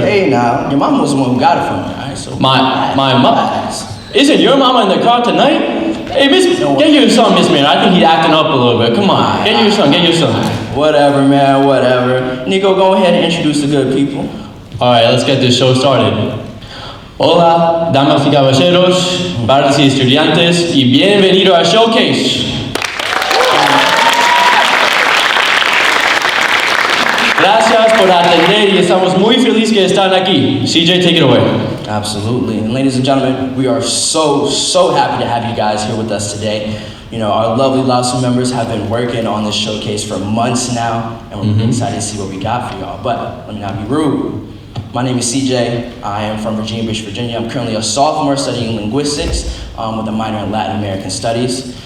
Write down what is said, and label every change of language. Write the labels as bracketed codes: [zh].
[en] Hey, now your mom was the one who got it from me. All right, so My mom. Isn't your mama in the car tonight? Hey, get your son, Miss Mary. I think he's acting up a little bit. Come on, get your son. Whatever, man, whatever. Nico, go ahead and introduce the good people. All right, let's get this show started. [es] Hola, damas y caballeros, padres y estudiantes, y bienvenido a Showcase. Gracias por atender y estamos muy felices que están aquí. [en] CJ, take it away. Absolutely. And ladies and gentlemen, we are so happy to have you guys here with us today. You know, our lovely LASU members have been working on this showcase for months now, and we're really excited to see what we got for y'all. But let me not be rude. My name is CJ. I am from Virginia Beach, Virginia. I'm currently a sophomore studying linguistics with a minor in Latin American Studies.